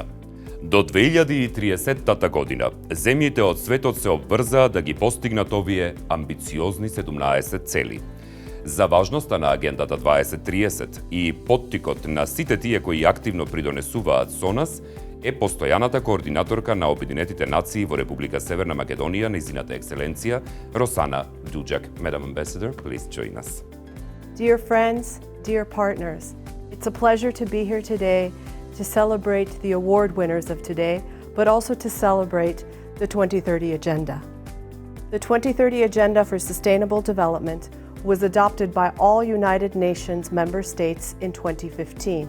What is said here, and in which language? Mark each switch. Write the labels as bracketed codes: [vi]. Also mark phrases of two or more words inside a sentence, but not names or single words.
[mk] До 2030 година, земјите од светот се обврзаа да ги постигнат овие амбициозни 17 цели. За важноста на Агендата 2030 и поттикот на сите тие кои активно придонесуваат со нас, е постојаната координаторка на Обединетите нации во Република Северна Македонија, нејзината екселенција Росана Дуџак. [en] Madam Ambassador, please join us. Dear friends, dear partners, it's a pleasure to be here today to celebrate the award winners of today, but also to celebrate the 2030 Agenda. The 2030 Agenda for Sustainable Development was adopted by all United Nations member states in 2015.